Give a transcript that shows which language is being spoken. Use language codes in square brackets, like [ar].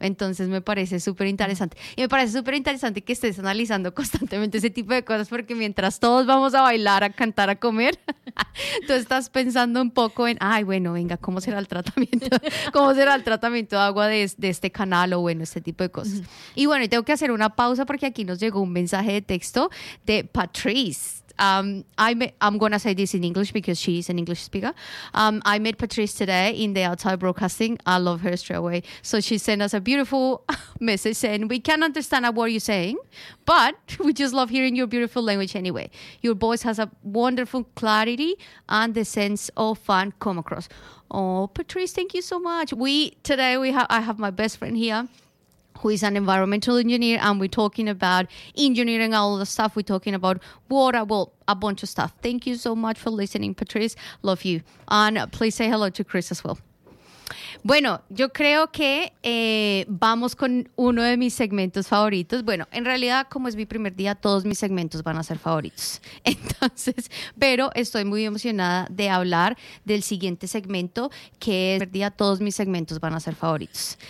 [es] Entonces me parece súper interesante. Y me parece súper interesante que estés analizando constantemente ese tipo de cosas, porque mientras todos vamos a bailar, a cantar, a comer, tú estás pensando un poco en, ay, bueno, venga, ¿cómo será el tratamiento? ¿Cómo será el tratamiento de agua de este canal? O bueno, este tipo de cosas. Y bueno, y tengo que hacer una pausa porque aquí nos llegó un mensaje de texto de Patrice. [en] I'm gonna say this in English because she's an English speaker. I met Patrice today in the Outside Broadcasting. I love her straight away. So she sent us a beautiful message saying, we can understand what you're saying, but we just love hearing your beautiful language anyway. Your voice has a wonderful clarity and the sense of fun come across. Oh, Patrice, thank you so much. I have my best friend here, who is an environmental engineer, and we're talking about engineering, all the stuff, we're talking about water, well, a bunch of stuff. Thank you so much for listening, Patrice. Love you. And please say hello to Chris as well. [es] Bueno, yo creo que vamos con uno de mis segmentos favoritos. Bueno, en realidad, como es mi primer día, todos mis segmentos van a ser favoritos. Entonces, pero estoy muy emocionada de hablar del siguiente segmento, que es mi primer día, todos mis segmentos van a ser favoritos.